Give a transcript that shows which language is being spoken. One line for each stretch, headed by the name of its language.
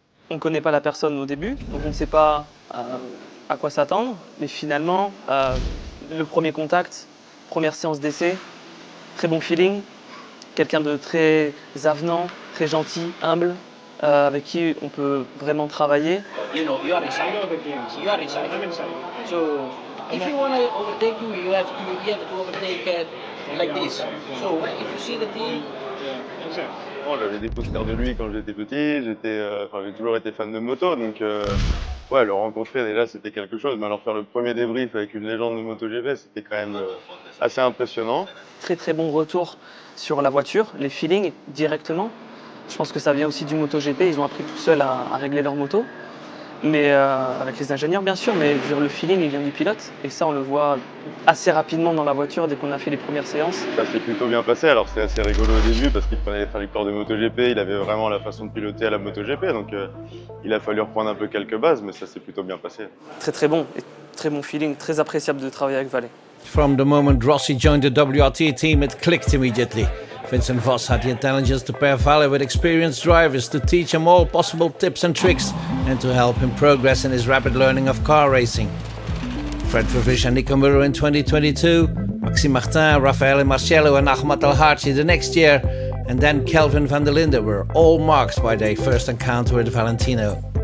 French: On ne connaît pas la personne au début, donc on ne sait pas à quoi s'attendre. Mais finalement, le premier contact, première séance d'essai, très bon feeling, quelqu'un de très avenant, très gentil, humble, avec qui on peut vraiment travailler.
English: You know, you are inside. You are inside. So if you want to overtake you have to overtake like this. So if you see the team.
French: J'avais des posters de lui quand j'étais petit, j'ai toujours été fan de moto, donc ouais, le rencontrer déjà c'était quelque chose, mais alors faire le premier débrief avec une légende de MotoGP, c'était quand même assez impressionnant. Très très bon retour sur la voiture, les feelings directement. Je pense que ça vient aussi du MotoGP, ils ont appris tout seuls à régler leur moto. Mais avec les ingénieurs bien sûr, mais le feeling il vient du pilote et ça on le voit assez rapidement dans la voiture dès qu'on a fait les premières séances. Ça s'est plutôt bien passé, alors c'est assez rigolo au début parce qu'il prenait les trajectoires de MotoGP, il avait vraiment la façon de piloter à la MotoGP, donc il a fallu reprendre un peu quelques bases, mais ça s'est plutôt bien passé. Très très bon, et très bon feeling, très appréciable de travailler avec Valet.
English: From the moment Rossi joined the WRT team, it clicked immediately. Vincent Voss had the intelligence to pair Valle with experienced drivers to teach him all possible tips and tricks and to help him progress in his rapid learning of car racing. Fred Vervish and Nico Müller in 2022, Maxime Martin, Raffaele Marcello and Ahmad Al-Harchi the next year, and then Kelvin van der Linde were all marked by their first encounter with Valentino.